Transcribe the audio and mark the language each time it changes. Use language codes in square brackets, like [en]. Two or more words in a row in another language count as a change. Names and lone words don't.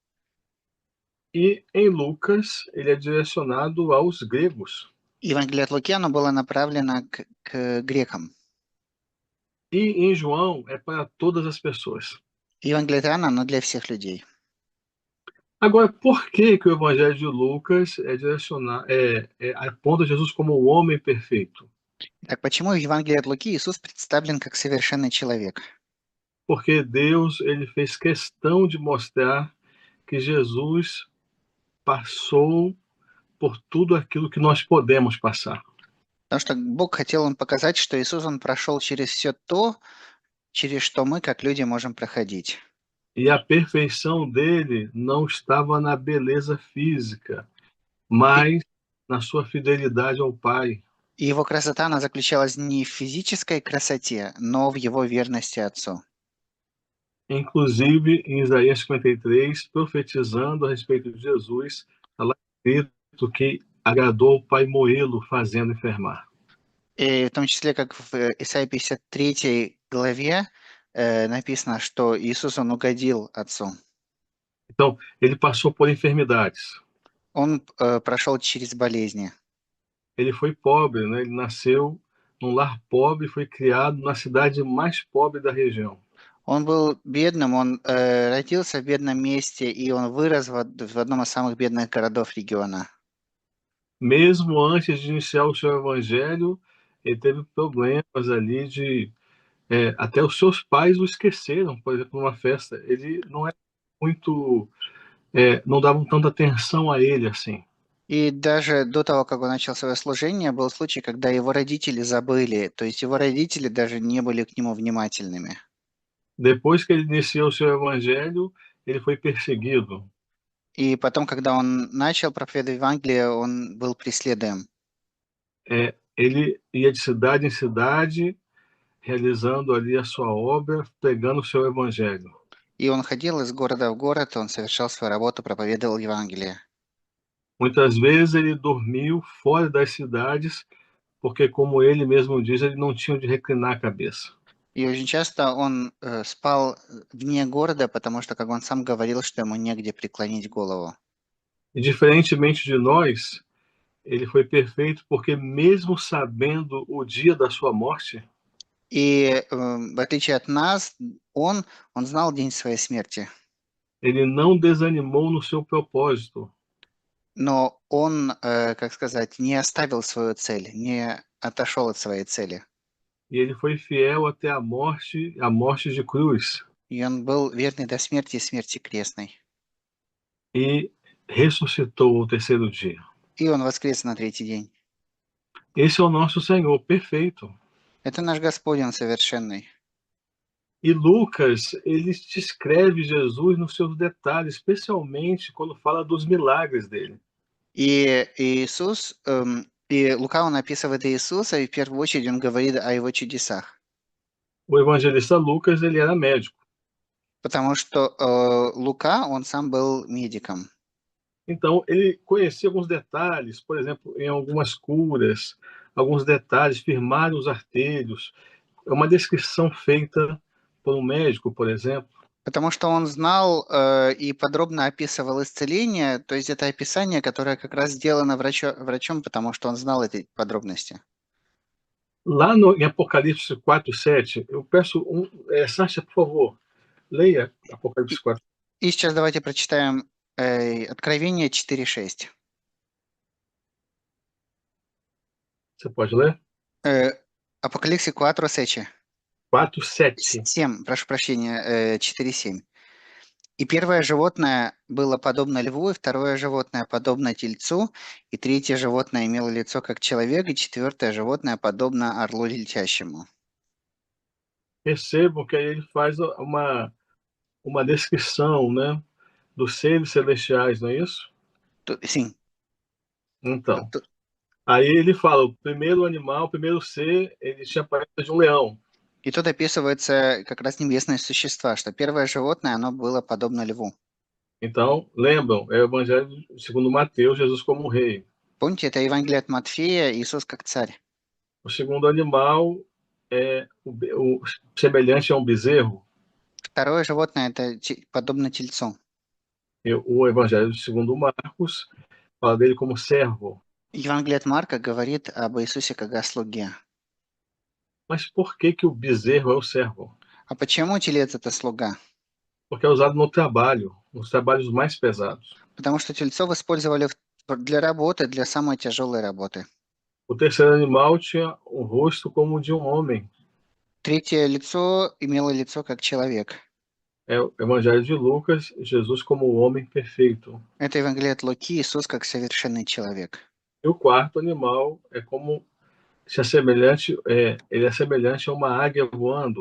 [pt] E em Lucas, ele é direcionado aos gregos. [ru] Евангелие от Луки, оно было направлено к грекам. [pt] E em João, é para todas as pessoas. [ru] Евангелие от Иоанна, оно для всех людей. [pt] Agora, por que o evangelho de Lucas aponta Jesus como o homem perfeito? [ru] Так почему в Евангелии от Луки Иисус представлен как совершенный человек? [pt] Porque Deus, ele fez questão de mostrar que Jesus passou por tudo aquilo que nós podemos passar. [ru] Потому что Бог хотел им показать, что Иисус, Он прошел через все то, через что мы, как люди, можем проходить. [pt] E a perfeição dele não estava na beleza física, mas na sua fidelidade ao Pai. [ru] И Его красота, она заключалась не в физической красоте, но в Его верности Отцу. [pt] Inclusive, em Isaías 53, profetizando a respeito de Jesus, está lá escrito que agradou o Pai moê-lo, fazendo enfermar. [ru] И в том числе, как в Исаии 53 главе написано, что Иисус, Он угодил Отцу. [pt] Então, ele passou por enfermidades. [ru] Он прошел через болезни. [pt] Ele foi pobre, né? Ele nasceu num lar pobre e foi criado na cidade mais pobre da região. [ru] Он был бедным, он родился в бедном месте, и он вырос в одном из самых бедных городов региона. [pt] Mesmo antes de iniciar o seu evangelho, ele teve problemas ali de até os seus pais o esqueceram, por exemplo, numa festa. Ele não é muito, não davam tanta atenção a ele assim. [ru] И даже до того, как он начал свое служение, был случай, когда его родители забыли, то есть его родители даже не были к нему внимательными. [pt] Depois que ele iniciou o seu evangelho, ele foi perseguido. [ru] И потом, когда он начал проповедовать Евангелие, он был преследуем. [pt] Ele ia de cidade em cidade, realizando ali a sua obra, pregando o seu evangelho. [ru] И он ходил из города в город, он совершал свою работу, проповедовал Евангелие. [pt] Muitas vezes ele dormiu fora das cidades, porque, como ele mesmo diz, ele não tinha onde reclinar a cabeça. [ru] И очень часто он спал вне города, потому что, как он сам говорил, что ему негде преклонить голову. [pt] E, diferentemente de nós, ele foi perfeito porque, mesmo sabendo o dia da sua morte, [ru] И в отличие от нас, он знал день своей смерти, [pt] ele não desanimou no seu propósito. [ru] но он, как сказать, не оставил свою цель, не отошел от своей цели. [pt] E ele foi fiel até a morte de cruz. [ru] И он был верный до смерти и смерти крестной. [pt] E ressuscitou ao terceiro dia. [ru] И он воскрес на третий день. [pt] Esse é o nosso Senhor perfeito. [ru] Это наш Господь, Он совершенный. [pt] E Lucas, ele descreve Jesus nos seus detalhes, especialmente quando fala dos milagres dele. [ru] И Иисус, и Лука, он описывает Иисуса, и в первую очередь он говорит о Его чудесах. [pt] O evangelista Lucas, ele era médico. [ru] Потому что Лука, он сам был медиком. [pt] Então, ele conhecia alguns detalhes, por exemplo, em algumas curas, alguns detalhes, firmar os artelhos. É uma descrição feita por um médico, por exemplo. [ru] Потому что он знал и подробно описывал исцеление, то есть это описание, которое как раз сделано врачом, потому что он знал эти подробности. [pt] Lá em Apocalipse 4:7, eu peço Sasha, por favor, leia Apocalipse 4. [ru] И сейчас давайте прочитаем Откровение 4:6. [pt] Você pode ler? [ru] Апокалипсис 4:7. 4:7. 7, прошу прощения, 4:7. И первое животное было подобно льву, и второе животное подобно тельцу, и третье животное имело лицо как человек, и четвертое животное подобно орлу летящему. [pt] Percebam que aí ele faz uma descrição, né, dos seres celestiais, não é isso? Sim. Então, aí ele fala, o primeiro animal, o primeiro ser, ele tinha a aparência de um leão. [ru] И тут описываются как раз небесные существа, что первое животное, оно было подобно льву. [pt] Então, lembram, é o Evangelho segundo Mateus, Jesus como um rei. [ru] Помните, это Евангелие от Матфея, Иисус как царь. [pt] O segundo animal é o semelhante a um bezerro. [ru] Второе животное, это подобно тельцу. [pt] E o Evangelho segundo Marcos fala dele como servo. [ru] Евангелие от Марка говорит об Иисусе как о слуге. [pt] Mas por que o bezerro é o servo? [ru] А почему телец это слуга? [pt] Porque é usado no trabalho, nos trabalhos mais pesados. [ru] Потому что тельцов использовали для работы, для самой тяжелой работы. [pt] O terceiro animal tinha um rosto como o de um homem. [ru] Третье лицо имело лицо как человек. [pt] É o Evangelho de Lucas, Jesus como o homem perfeito. [ru] Это Евангелие от Луки, Иисус как совершенный человек. [pt] E o quarto animal é como ele é semelhante a uma águia voando.